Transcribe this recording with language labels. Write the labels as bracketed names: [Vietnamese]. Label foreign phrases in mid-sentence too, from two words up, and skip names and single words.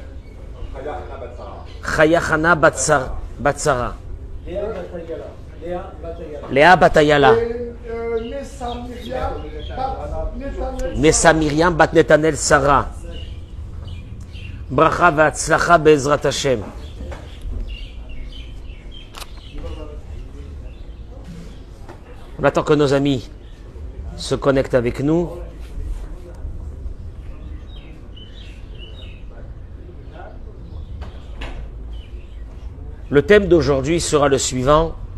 [Hebrew] חיה חנה בת שרה, לאה בת איילה, נסה מרים בת נתנאל שרה. ברכה והצלחה בעזרת השם. [French] On attend que nos amis se connectent avec nous. Le thème d'aujourd'hui sera le suivant.